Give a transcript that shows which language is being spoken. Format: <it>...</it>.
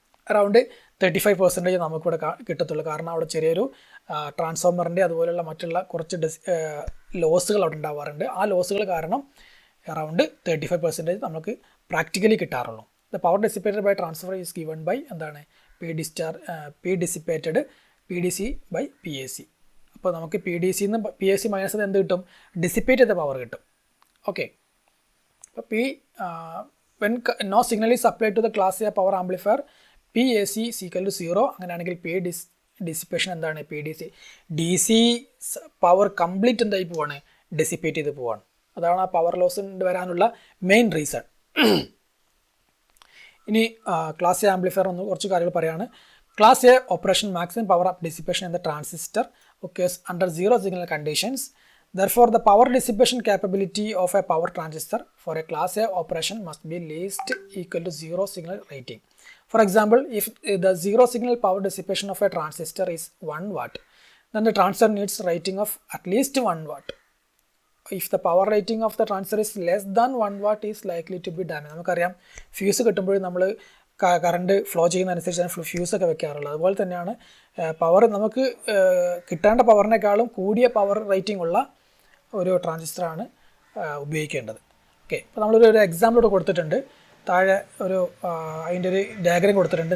<ml>Around 35% നമുക്കിവിടെ കിട്ടത്തുള്ളൂ. കാരണം അവിടെ ചെറിയൊരു ട്രാൻസ്ഫോമറിൻ്റെ അതുപോലെയുള്ള മറ്റുള്ള കുറച്ച് ലോസുകൾ അവിടെ ഉണ്ടാവാറുണ്ട്. ആ ലോസുകൾ കാരണം അറൗണ്ട് 35% നമുക്ക് practically കിട്ടാറുള്ളൂ.</ml> <en>The power dissipated by transfer is given by എന്താണ്?</en> <ml>P dissipated PDC by PAC. അപ്പോൾ നമുക്ക് PDC നിന്ന് PAC മൈനസ് എന്ത് കിട്ടും? ഡിസിപ്പേറ്റ് ചെയ്ത പവർ കിട്ടും.</ml> <en>Okay, അപ്പോൾ when no signal is applied to the class A power amplifier PAC equal to 0.</en> <ml>അങ്ങനെയാണെങ്കിൽ ഡിസിപ്പേഷൻ എന്താണ്? PDC DC പവർ കംപ്ലീറ്റ് എന്തായി പോവാണ്? ഡിസിപ്പേറ്റ് ചെയ്ത് പോവാണ്. അതാണ് ആ പവർ ലോസ് വരാനുള്ള മെയിൻ റീസൺ. ഇനി ക്ലാസ് എ ആംപ്ലിഫയർ ഒന്ന് കുറച്ച് കാര്യങ്ങൾ പറയാണ്.</ml> <en>Class A operation maximum power of dissipation in the transistor occurs under zero signal conditions. Therefore, the power dissipation capability of a power transistor for a class A operation must be least equal to zero signal rating. For example, if the zero signal power dissipation of a transistor is 1 watt, then the transistor needs rating of at least 1 watt. If the power rating of the transistor is less than 1 watt is likely to be damaged.</en> <ml>നമുക്കറിയാം fuse കിട്ടുമ്പോഴും നമ്മൾ current flow ചെയ്യുന്നതനുസരിച്ചാണ് ഫ്യൂസൊക്കെ വെക്കാറുള്ളത്. അതുപോലെ തന്നെയാണ് power നമുക്ക് കിട്ടേണ്ട പവറിനേക്കാളും കൂടിയ power rating ഉള്ള ഒരു ട്രാൻസിസ്റ്ററാണ് ഉപയോഗിക്കേണ്ടത്. ഓക്കെ, അപ്പോൾ നമ്മളൊരു എക്സാമ്പിൾ ഇവിടെ കൊടുത്തിട്ടുണ്ട്. താഴെ അതിൻ്റെ ഒരു ഡയഗ്രം കൊടുത്തിട്ടുണ്ട്.</ml>